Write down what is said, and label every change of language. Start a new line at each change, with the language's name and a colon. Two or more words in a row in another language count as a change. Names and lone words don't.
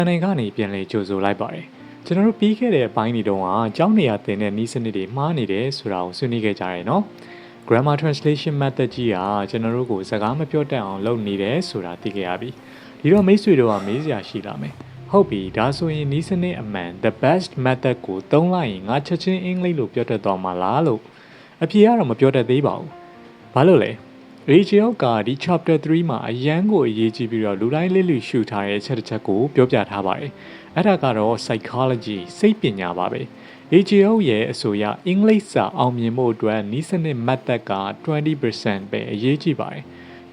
Burmese: နိုင်ငံကနေပြန်လည်ကြိုဆိုလိုက်ပါတယ်ကျွန်တော်တို့ပြီးခဲ့တဲ့အပိုင်းတွေတုန်းကကျောင်းနေရာသင်တဲ့နည်းစနစ်တွေမှားနေတယ်ဆိုတာကိုဆွေးနွေးခဲ့ကြတယ်နော်
English: grammar translation method
Burmese: ကြီးကကျွန်တော်တို့ကိုစကားမပြောတတ်အောင်လုပ်နေတယ်ဆိုတာသိခဲ့ရပြီဒီတော့မိတ်ဆွေတို့ကမေးစရာရှိလာမယ်ဟုတ်ပြီဒါဆိုရင်နည်းစနစ်အ မှန်
English: the best method
Burmese: ကိုသုံးလိုက်ရင်ငါချက်ချင်းအင်္ဂလိပ်လိုပြောတတ်သွားမှာလားလို့အဖြေကတော့မပြောတတ်သေးပါဘူးဘာလို့လဲ Rachel ကဒီ chapter 3မှာအရန်ကိုအရေးကြီးပြီးတော့လူတိုင်းလေးလူရှုထားတဲ့အချက်တစ်ချက်ကို ပြောပြထားပါတယ်အဲ့ဒါကတော့ psychology စိတ်ပညာပါပဲ Rachel ရဲ့အဆိုအရအင်္ဂလိပ်စာအောင်မြင်ဖို့အတွက်နည်းစနစ် method က 20% ပဲအရေးကြီးပါတယ်ကျ